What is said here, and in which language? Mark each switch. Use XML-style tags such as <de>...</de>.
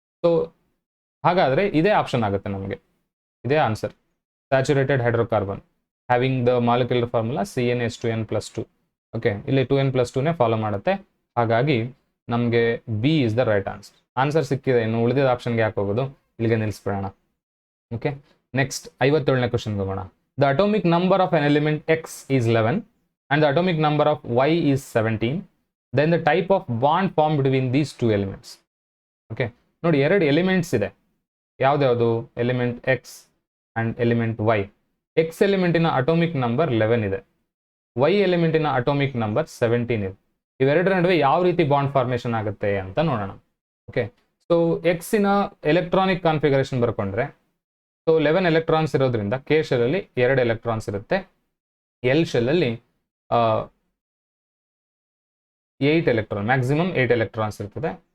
<kn>So ಹಾಗಾದ್ರೆ ಇದೇ option ಆಗುತ್ತೆ ನಮಗೆ, ಇದೇ answer.</kn> <en>Saturated hydrocarbon having the molecular formula CnH2n+2.</en> <kn>Okay, ಇಲ್ಲಿ 2n+2ನೇ ಫಾಲೋ ಮಾಡುತ್ತೆ. ಹಾಗಾಗಿ ನಮಗೆ</kn> <en>B is the right answer.</en> <kn>Answer ಸಿಕ್ಕಿದೆ, ಇನ್ನು ಉಳಿದಿದ್ದ ಆಪ್ಷನ್ಗೆ ಯಾಕೆ ಹೋಗೋದು? ಇಲ್ಲಿಗೆ ನಿಲ್ಲಿಸ್ಬಿಡೋಣ. ಓಕೆ, ನೆಕ್ಸ್ಟ್ 57ನೇ ಕ್ವಶನ್ಗೆ ಹೋಗೋಣ.</kn> <en>The atomic number of an element X is 11 and the atomic number of Y is 17. Then the type of bond formed between these two elements.</en> <kn>Okay, ನೋಡಿ, 2 elements ಇದೆ. ಯಾವ್ದ್ಯಾವುದು? Element X and element Y. X ಎಲಿಮೆಂಟಿನ atomic number 11 ಇದೆ, Y ಎಲಿಮೆಂಟಿನ atomic number 17 ಇದೆ. ಇವೆರಡರ ನಡುವೆ ಯಾವ ರೀತಿ bond formation ಆಗುತ್ತೆ ಅಂತ ನೋಡೋಣ. Okay, so ಎಕ್ಸಿನ electronic configuration ಬರ್ಕೊಂಡ್ರೆ, so 11 electrons ಇರೋದ್ರಿಂದ K ಶೆಲ್ ಅಲ್ಲಿ 2 ಎಲೆಕ್ಟ್ರಾನ್ಸ್ ಇರುತ್ತೆ, L ಶೆಲ್ ಅಲ್ಲಿ 8 ಎಲೆಕ್ಟ್ರಾನ್, ಮ್ಯಾಕ್ಸಿಮಮ್ 8 ಎಲೆಕ್ಟ್ರಾನ್ಸ್ ಇರ್ತದೆ.</kn>